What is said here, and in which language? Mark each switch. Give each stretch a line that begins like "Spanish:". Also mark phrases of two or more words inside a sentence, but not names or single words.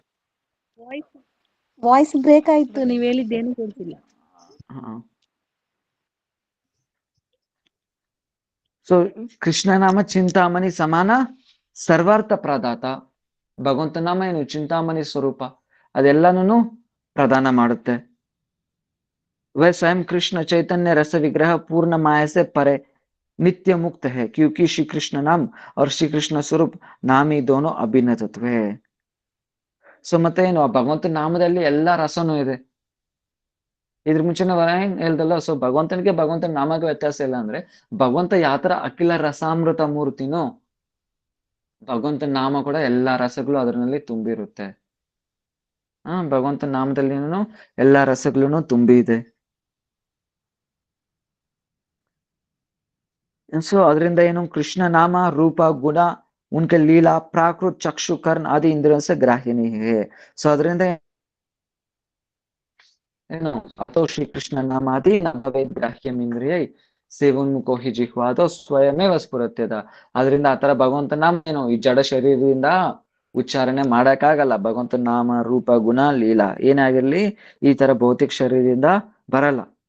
Kannada: ವಾಯ್ಸ್ ಬ್ರೇಕ್ ಆಯ್ತು, ನೀವ್ ಹೇಳಿದ್ದೇನು ಕೇಳ್ತಿಲ್ಲ. ಸೊ ಕೃಷ್ಣ ನಾಮ ಚಿಂತಾಮಣಿ ಸಮಾನ ಸರ್ವಾರ್ಥ ಪ್ರದಾತ. ಭಗವಂತ ನಾಮ ಏನು ಚಿಂತಾಮಣಿ ಸ್ವರೂಪ, ಅದೆಲ್ಲಾನು ಪ್ರದಾನ ಮಾಡುತ್ತೆ.
Hindi: वह स्वयं कृष्ण चैतन्य रस विग्रह पूर्ण माया से परे नित्य मुक्त है, क्योंकि श्री कृष्ण नाम और श्री कृष्ण स्वरूप नाम ही दोनों अभिन्न तत्व है.
Kannada: ಸೊ ಮತ್ತೆ ಏನು ಭಗವಂತ ನಾಮದಲ್ಲಿ ಎಲ್ಲಾ ರಸನೂ ಇದೆ. ಇದ್ರ ಮುಂಚೆನೆ ಹೇಳ್ದಲ್ಲ, ಸೊ ಭಗವಂತನಿಗೆ ಭಗವಂತನ ನಾಮಕ್ಕೆ ವ್ಯತ್ಯಾಸ ಇಲ್ಲ ಅಂದ್ರೆ ಭಗವಂತ ಯಾತರ ಅಖಿಲ ರಸಾಮೃತ ಮೂರ್ತಿನೋ ಭಗವಂತನ ನಾಮ ಕೂಡ ಎಲ್ಲಾ ರಸಗಳು ಅದರಲ್ಲಿ ತುಂಬಿರುತ್ತೆ. ಭಗವಂತನ ನಾಮದಲ್ಲಿ ಎಲ್ಲಾ ರಸಗಳನ್ನು ತುಂಬಿ ಇದೆ. ಸೊ ಅದರಿಂದ ಏನು
Hindi: कृष्ण नाम रूप गुण उनके लीला प्राकृत चक्षु कर्ण आदि इंद्रियों से ग्राह्य नहीं है.
Kannada: ಸೊ ಅದರಿಂದ ಏನು
Sanskrit: ಅಥೋ ಶ್ರೀ ಕೃಷ್ಣ ನಾಮಾದಿ ನ ಭವೇದ್ ಗ್ರಾಹ್ಯಂ ಇಂದ್ರಿಯೈ ಸೇವೋನ್ಮುಖೋ ಹಿ ಜಿಹ್ವಾದೋ ಸ್ವಯಮೇವ ಸ್ಫುರತ್ಯದ.
Kannada: ಅದರಿಂದ ಆತರ ಭಗವಂತ ನಾಮ ಏನು ಈ ಜಡ ಶರೀರದಿಂದ ಉಚ್ಚಾರಣೆ ಮಾಡಕ್ಕಾಗಲ್ಲ. ಭಗವಂತ ನಾಮ ರೂಪ ಗುಣ ಲೀಲಾ ಏನಾಗಿರ್ಲಿ ಈ ತರ ಭೌತಿಕ ಶರೀರದಿಂದ ಬರಲ್ಲ.